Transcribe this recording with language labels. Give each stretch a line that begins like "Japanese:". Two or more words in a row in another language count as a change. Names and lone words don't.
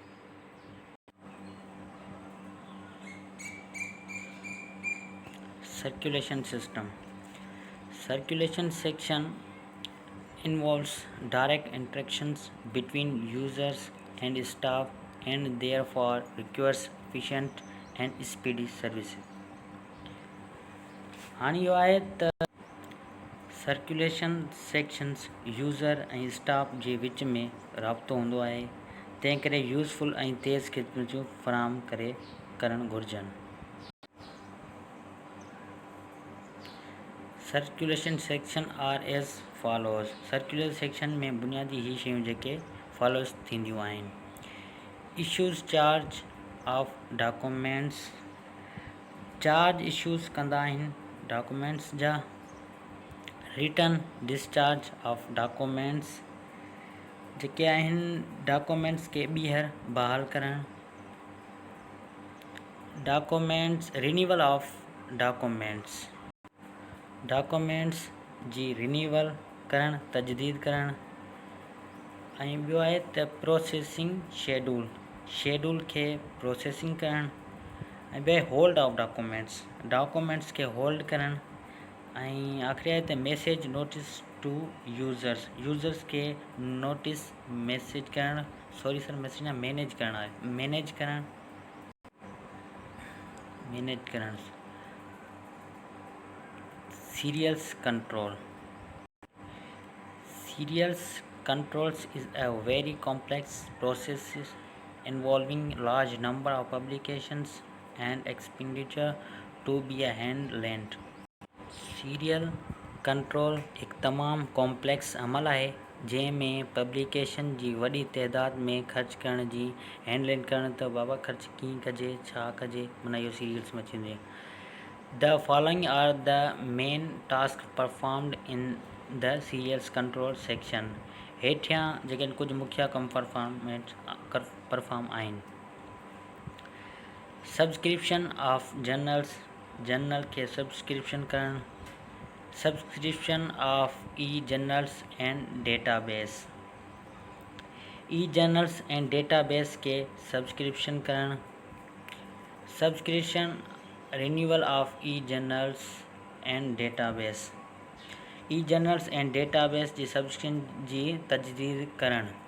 English: Circulation system. Circulation section involves direct interactions between users and staff and therefore requires efficient and speedy services.
Sindhi: हाणे इहो आहे त
English: circulation sections
Sindhi: यूज़र ऐं स्टाफ जे विच में राब्तो हूंदो आहे. तंहिं करे यूज़फुल ऐं तेज़ ख़िदमतूं फ़राहम करणु घुरिजनि.
English: Circulation section are as follows. circulation section
Sindhi: में बुनियादी ही शयूं जेके फॉलोज़ थींदियूं आहिनि.
English: Issues charge of documents. charge issues
Sindhi: कंदा आहिनि डॉक्यूमेंट्स जा.
English: Return discharge of documents.
Sindhi: जेके आहिनि डॉक्यूमेंट्स खे ॿीहर बहाल करणु,
English: documents renewal of documents
Sindhi: जी रिन्यूअल करणु, तजदीद करणु। ऐं ॿियो आहे त
English: processing schedule
Sindhi: खे प्रोसेसिंग करणु। ऐं ॿियो
English: hold of documents
Sindhi: खे होल्ड करणु। ऐं आख़िरी आहे त
English: message notice to users
Sindhi: खे
English: notice message
Sindhi: करणु, मैसेज न मैनेज करणु आहे, मैनेज करणु।
English: सीरियल्स controls is a very complex process involving large number of publications and expenditure to be handled. serial control
Sindhi: हिकु तमामु कॉम्प्लेक्स अमल आहे जंहिंमें पब्लिकेशन जी वॾी तइदाद में ख़र्च करण जी हैंडलिंग करणु। त बाबा ख़र्च कीअं कजे, छा कजे, माना इहो सीरियल्स में थींदी आहे।
English: The following are the main tasks performed in the serials control section.
Sindhi: हेठियां जेके कुझु मुख्य कम परफॉर्म आहिनि।
English: subscription of journal
Sindhi: खे सब्सक्रिप्शन करणु,
English: subscription of journals and database
Sindhi: के सब्सक्रिप्शन करणु,
English: subscription renewal of journals and database
Sindhi: जी सब्सक्रिप्शन जी तजदीद करणु।